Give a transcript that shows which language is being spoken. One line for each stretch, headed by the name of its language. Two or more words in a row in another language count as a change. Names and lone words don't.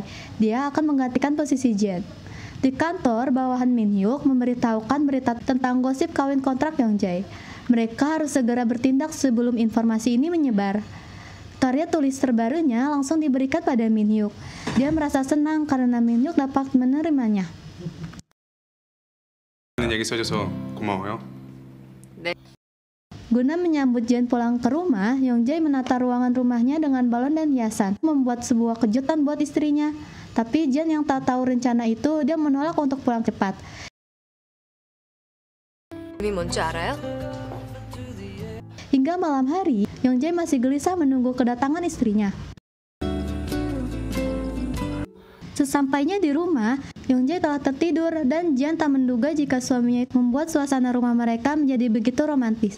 Indonesian: Dia akan menggantikan posisi Jen. Di kantor, bawahan Min Hyuk memberitahukan berita tentang gosip kawin kontrak Youngjae. Mereka harus segera bertindak sebelum informasi ini menyebar. Karya tulis terbarunya langsung diberikan pada Min Hyuk. Dia merasa senang karena Min Hyuk dapat menerimanya.
Korean: 얘기 써줘서 고마워요.
Indonesian: Guna menyambut Jen pulang ke rumah, Youngjae menata ruangan rumahnya dengan balon dan hiasan, membuat sebuah kejutan buat istrinya. Tapi Jen yang tak tahu rencana itu, dia menolak untuk pulang cepat.
Korean: 이름이 뭔지 알아요?
Indonesian: Hingga malam hari, Youngjae masih gelisah menunggu kedatangan istrinya. Sesampainya di rumah, Youngjae telah tertidur dan Jen tak menduga jika suaminya membuat suasana rumah mereka menjadi begitu romantis.